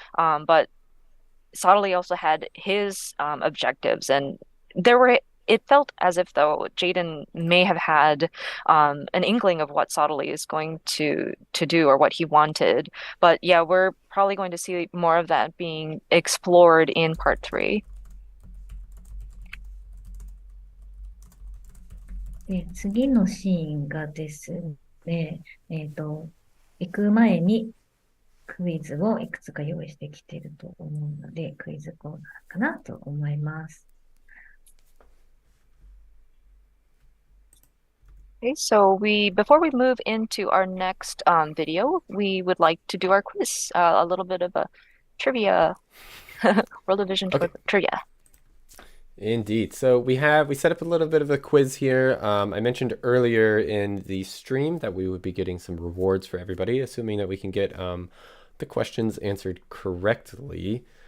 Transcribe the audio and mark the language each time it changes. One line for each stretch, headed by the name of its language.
English: But Sadali also had his objectives, and it felt as if though Jaden may have had an inkling of what Sadali is going to do or what he wanted. But yeah, we're probably going to see more of that being explored in part 3.
Japanese: で、次のシーンがですね、行く前にクイズをいくつか用意してきていると思うので、クイズコーナーかなと思います。
English: Okay, so before we move into our next video, we would like to do our quiz, a little bit of a trivia, World of Vision trivia. Indeed. So we set up a little bit of a quiz here. I mentioned earlier in the stream that we would be getting some rewards for everybody, assuming that we can get the questions answered correctly.